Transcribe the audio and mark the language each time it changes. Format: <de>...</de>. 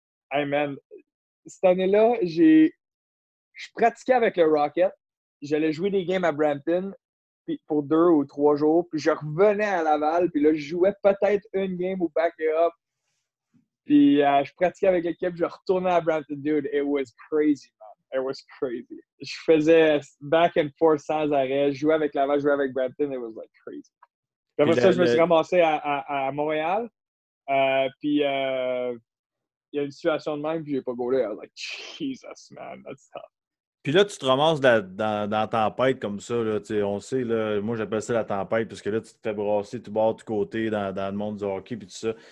<fr>Hey man, cette année-là, je pratiquais avec le Rocket. J'allais jouer des games à Brampton pour 2 ou 3 jours. Puis je revenais à Laval. Puis là, je jouais peut-être une game ou</fr> <en>back it up.</en> <fr>Puis je pratiquais avec l'équipe. Je retournais à Brampton.</fr> <en>Dude, it was crazy, man. It was crazy.</en> <fr>Je faisais</fr> <en>back and forth</en> <fr>sans arrêt. Je jouais avec Laval, je jouais avec Brampton.</fr> <en>It was like crazy.</en> <fr>Puis après ça, je me suis ramassé à Montréal. Puis il y a une situation de même, puis j'ai pas gaulé.</fr> <en>I was like, Jesus, man, that's tough.</en> <fr>Puis là, tu te ramasses dans la tempête comme ça. Là, on sait, là, moi j'appelle ça la tempête parce que là, tu te fais brasser tout bord, tout côté dans le monde du hockey puis tout ça.</fr>